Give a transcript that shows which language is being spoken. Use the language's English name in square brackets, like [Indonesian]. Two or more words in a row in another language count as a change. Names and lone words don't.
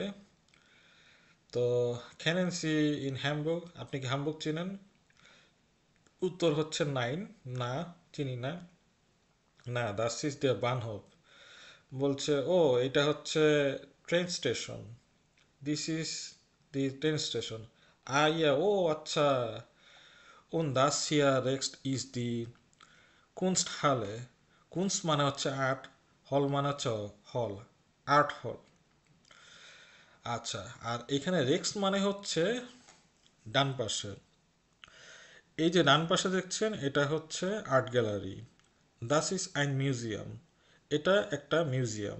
[Bangla] তো [German] Kennen Sie in Hamburg, [Bangla] আপনি কি হ্যামবুর্গ চিনেন? উত্তর হচ্ছে নাইন, না চিনি না। [German] না, das ist der Bahnhof. [Bangla] বলছে ও এটা হচ্ছে ট্রেন স্টেশন, [English] this is the train station. [Bangla] ইয়া, ও আচ্ছা। [German] Und das hier rechts ist die Kunsthalle. [Bangla] কুনস্ট মানে হচ্ছে আর্ট, হল মানে হচ্ছে হল, [English] art hall. [Bangla] আচ্ছা, আর এখানে রেক্স মানে হচ্ছে ডান পাশে। এই যে ডান পাশে দেখছেন এটা হচ্ছে [English] art gallery. [German] das ist ein Museum, [Bangla] এটা একটা মিউজিয়াম।